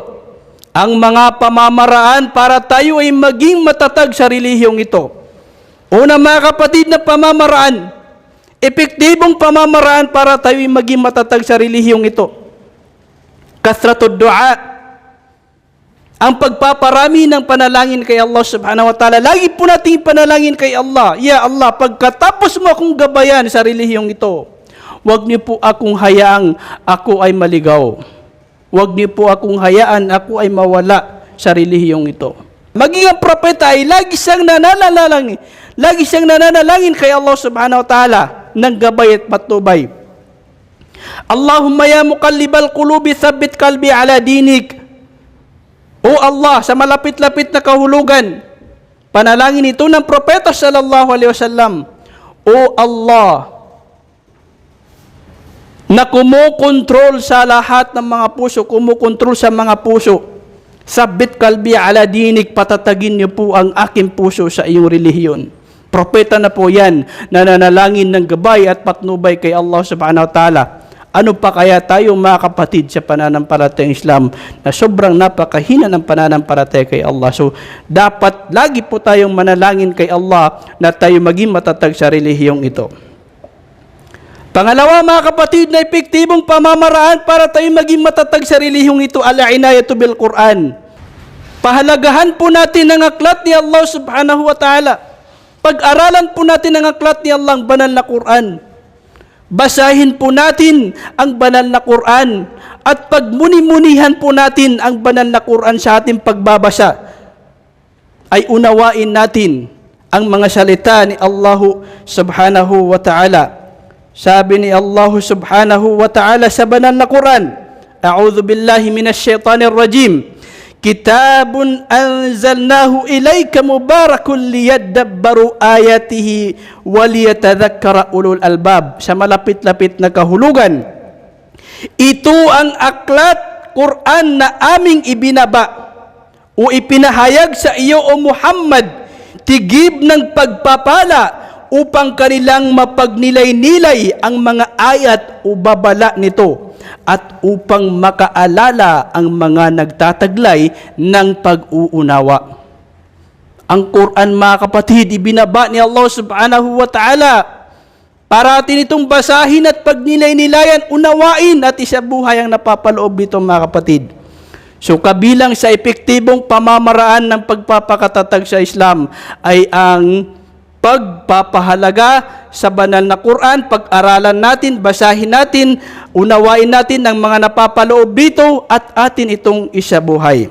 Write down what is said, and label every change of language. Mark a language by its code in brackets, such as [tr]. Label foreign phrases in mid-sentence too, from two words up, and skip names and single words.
[tl] Ang mga pamamaraan para tayo ay maging matatag sa relihiyong ito. Una mga kapatid na pamamaraan, epektibong pamamaraan para tayo ay maging matatag sa relihiyong ito. [ar] كثرة الدعاء. [tl] Ang pagpaparami ng panalangin kay Allah [ar] سبحانه وتعالى. [tl] Lagi po natin panalangin kay Allah. Ya Allah, pagkatapos mo akong gabayan sa relihiyong ito, huwag niyo po akong hayaang ako ay maligaw. Huwag niyo po akong hayaan ako ay mawala sa relihiyong ito. Maging ang propeta ay lagi siyang nananalangin. Lagi siyang nananalangin kay Allah [ar] سبحانه وتعالى [tl] ng gabay at patnubay. [ar] اللهم يا مقلب القلوب ثبت قلبي على دينك. [tl] O Allah, sa malapit-lapit na kahulugan, panalangin ito ng propeta [ar] صلى الله عليه وسلم. [tl] O Allah, na kumukontrol sa lahat ng mga puso, kumukontrol sa mga puso. [ar] ثبت قلبي على دينك, [tl] patatagin niyo po ang aking puso sa iyong relihiyon. Propeta na po yan, nananalangin ng gabay at patnubay kay Allah [ar] سبحانه وتعالى. [tl] Ano pa kaya tayo mga kapatid sa pananampalatayang Islam na sobrang napakahina ng pananampalataya kay Allah. So, dapat lagi po tayong manalangin kay Allah na tayo maging matatag sa relihiyong ito. Pangalawa mga kapatid na epektibong pamamaraan para tayo maging matatag sa relihiyong ito, [ar] العناية بالقرآن. [tl] Pahalagahan po natin ang aklat ni Allah [ar] سبحانه وتعالى. [tl] Pag-aralan po natin ang aklat ni Allah, ang banal na Quran. Basahin po natin ang banal na Quran at pagmuni-munihan po natin ang banal na Quran sa ating pagbabasa. Ay unawain natin ang mga salita ni Allah [ar] سبحانه وتعالى. [tl] Sabi ni Allah [ar] سبحانه وتعالى [tl] sa banal na Quran, [ar] أعوذ بالله من الشيطان الرجيم. كتاب أنزلناه إليك مبارك ليدبروا آياته وليتذكر أولو الألباب. [tl] Sa malapit-lapit na kahulugan, ito ang aklat Quran na aming ibinaba o ipinahayag sa iyo o Muhammad, tigib ng pagpapala upang kanilang mapagnilay-nilay ang mga ayat o babala nito at upang makaalala ang mga nagtataglay ng pag-uunawa. Ang Quran mga kapatid, ibinaba ni Allah [ar] سبحانه وتعالى [tl] Para atin itong basahin at pagnilay-nilayan, unawain at isabuhay ang napapaloob dito mga kapatid. So kabilang sa epektibong pamamaraan ng pagpapakatatag sa Islam ay ang pagpapahalaga sa banal na Quran, pag-aralan natin, basahin natin, unawain natin ang mga napapaloob dito at atin itong isabuhay.